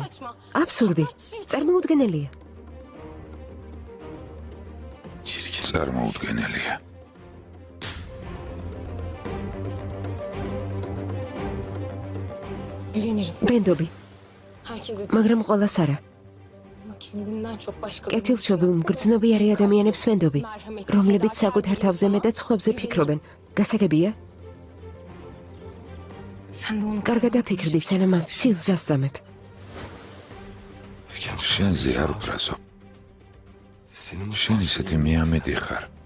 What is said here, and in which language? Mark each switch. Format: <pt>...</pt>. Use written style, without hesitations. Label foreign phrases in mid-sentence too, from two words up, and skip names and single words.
<ka>აბსურდი. წარმოუდგენელია. წარმოუდგენელია.</ka> <tr>Güvenirim.</tr> <ka>ბენდობი,</ka> <tr>Herkese</tr> <ka>მაგრამ ყველას არა.</ka> <tr>ama kendimden çok başka.</tr> <ka>კეთილშობილ მგრძნობიარე ადამიანებს ვენდობი, რომლებიც საკუთარ თავზე მეტად სხვებზე ფიქრობენ. გასაგებია?</ka> <tr>Sen de onu</tr> <ka>კარგად დაფიქრდი, სანამ მას ცილს დასწამებ. შენზე არ ვფრაზობ. შენ ისეთი მიამეტი ხარ.</ka>